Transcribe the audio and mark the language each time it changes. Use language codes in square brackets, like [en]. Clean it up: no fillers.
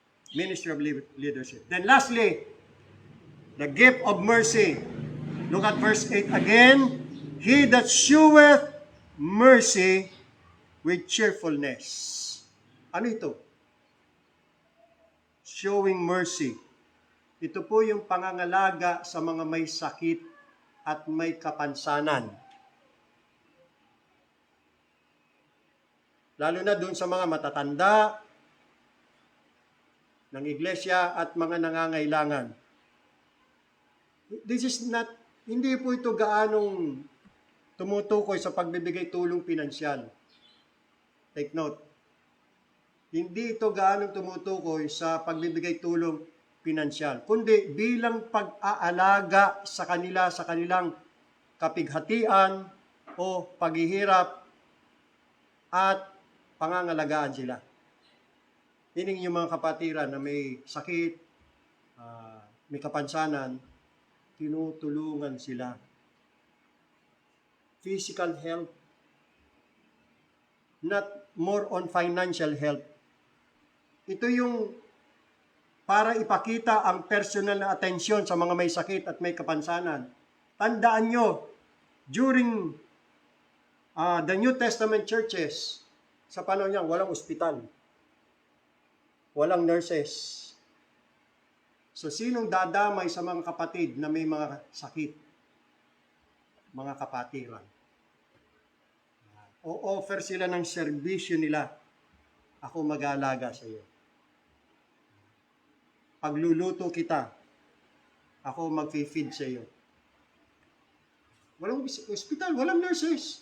[en] Ministry of leadership. Then lastly, the gift of mercy. Look at verse 8 again. He that sheweth mercy with cheerfulness. [tl] Ano ito? [en] Showing mercy. [tl] Ito po yung pangangalaga sa mga may sakit at may kapansanan. Lalo na dun sa mga matatanda ng iglesia at mga nangangailangan. [en] This is not, [tl] hindi po ito gaanong tumutukoy sa pagbibigay tulong pinansyal. [en] Take note. [tl] Hindi ito gaanong tumutukoy sa pagbibigay tulong pinansyal, kundi bilang pag-aalaga sa kanila sa kanilang kapighatian o paghihirap at pangangalagaan sila. Meaning yung mga kapatiran na may sakit, may kapansanan, tinutulungan sila. [en] Physical help, not more on financial help. [tl] Ito yung para ipakita ang personal na atensyon sa mga may sakit at may kapansanan. Tandaan nyo, [en] during the New Testament churches, [tl] sa panahon niya, walang ospital. Walang nurses. So, sinong dadamay sa mga kapatid na may mga sakit? Mga kapatiran. O-offer sila ng serbisyo nila. Ako mag-aalaga sa iyo. Pagluluto kita, ako mag-feed sa iyo. Walang ospital, walang nurses.